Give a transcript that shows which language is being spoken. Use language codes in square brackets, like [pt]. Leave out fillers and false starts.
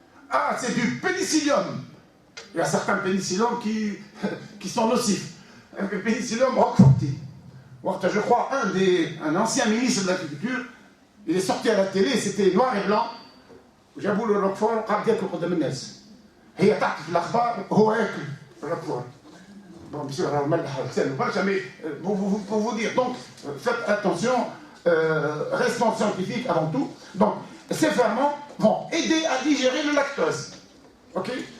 [fr] Ah, c'est du pénicillium. Il y a certains pénicilliums qui sont nocifs. Un pénicillium roqueforti. Je crois un ancien ministre de l'Agriculture, il est sorti à la télé, c'était noir et blanc. J'avoue le Roquefort, [ar] قاعد ياكل قدام الناس. هي تحت في الأخبار هو ياكل الروكفور. [fr] Bon, monsieur, mais pour vous dire, donc, faites attention, restons scientifiques avant tout. Donc, ces ferments vont aider à digérer le lactose. Ok?